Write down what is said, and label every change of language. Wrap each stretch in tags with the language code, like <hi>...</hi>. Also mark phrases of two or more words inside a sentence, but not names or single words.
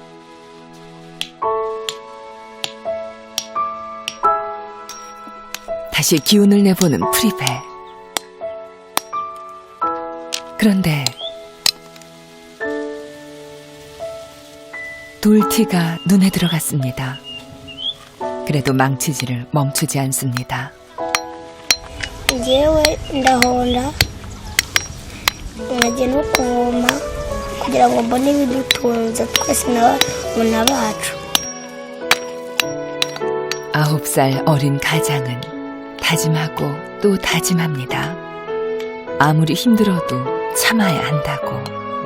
<ko>다시 기운을 내보는 프리베. 그런데 돌티가 눈에 들어갔습니다. 그래도 망치질을 멈추지 않습니다.</ko> <rw>Njyewe ndahonda nkajya no kuvoma kugira ngo mbone ibidutunze twese n'abana bacu.</rw> <ko>9살 어린 가장은 다짐하고 또 다짐합니다. 아무리 힘들어도 참아야 한다고.</ko>